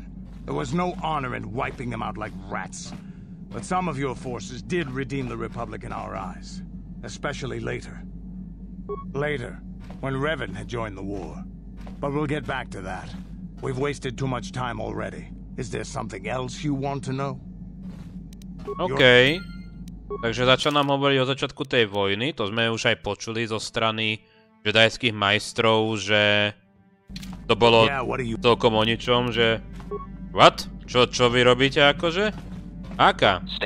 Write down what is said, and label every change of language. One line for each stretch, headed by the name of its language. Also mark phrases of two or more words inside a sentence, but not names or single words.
English: There was no honor in wiping them out like rats. But some of your forces did redeem the Republic in our eyes. Especially later. Later, when Revan had joined the war. But we'll get back to that. We've wasted too much time already. Is there something else you want to know? OK.
Slovak: Takže začal nám hovoriť o začiatku tej vojny. To sme už aj počuli zo strany jedajských majstrov, že To bolo celkom o ničom, že... What? Čo vy robíte akože? Aká?